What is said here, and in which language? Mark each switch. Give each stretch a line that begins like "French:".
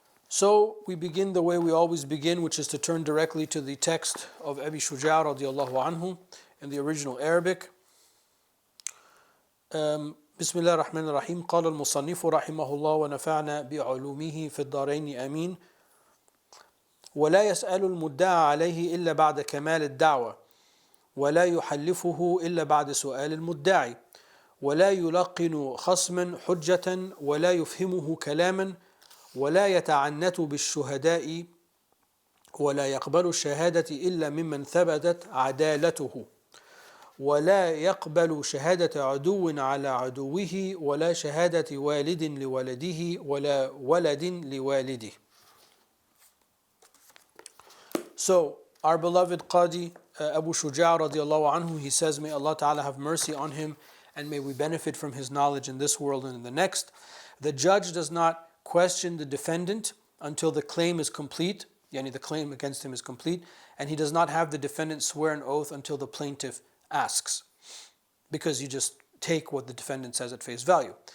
English: So we begin the way we always begin, which is to turn directly to the text of Abi Shuja' radiallahu anhu in the original Arabic.
Arabic: بسم الله الرحمن الرحيم قال المصنف رحمه الله ونفعنا بعلومه في الدارين آمين ولا يسأل المدعى عليه إلا بعد كمال الدعوة ولا يحلفه إلا بعد سؤال المدعي ولا يلقن خصما حجة ولا يفهمه كلاما ولا يتعنت بالشهداء ولا يقبل الشهادة إلا ممن ثبتت عدالته ولا يقبل شهادة عدو على عدوه ولا شهادة والد لولده ولا ولد لوالده.
English: So, our beloved Qadi Abu Shuja' radiallahu anhu, he says, may Allah Ta'ala have mercy on him and may we benefit from his knowledge in this world and in the next. The judge does not question the defendant until the claim is complete, yani the claim against him is complete, and he does not have the defendant swear an oath until the plaintiff asks, because you just take what the defendant says at face value.